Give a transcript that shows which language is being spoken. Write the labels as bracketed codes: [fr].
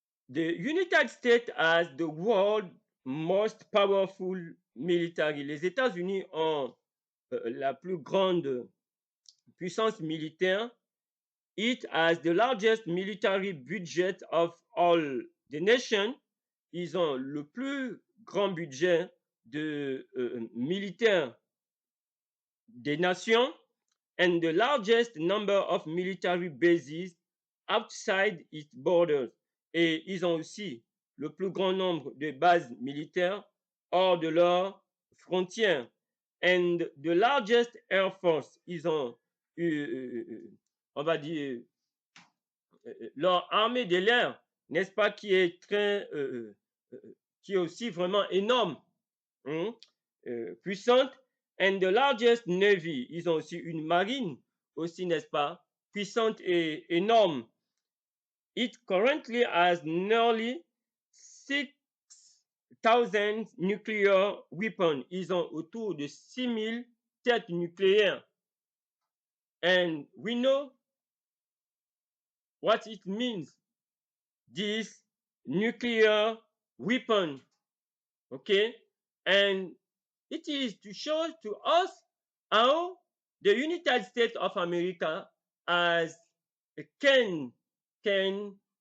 [en] The United States has the world most powerful military. [fr] Les États-Unis ont la plus grande puissance militaire. [en] It has the largest military budget of all the nations. [fr] Ils ont le plus grand budget de militaire des nations, [en] and the largest number of military bases outside its borders. [fr] Et ils ont aussi le plus grand nombre de bases militaires hors de leurs frontières. [en] And the largest air force, [fr] ils ont, on va dire, leur armée de l'air, n'est-ce pas, qui est très, qui est aussi vraiment énorme, hein, puissante. [en] And the largest navy, [fr] ils ont aussi une marine aussi, n'est-ce pas, puissante et énorme. [en] It currently has nearly 6,000 nuclear weapons. [fr] Ils ont autour de 6,000 têtes nucléaires. [en] And we know what it means, this nuclear weapon, okay? And it is to show to us how the United States of America as can can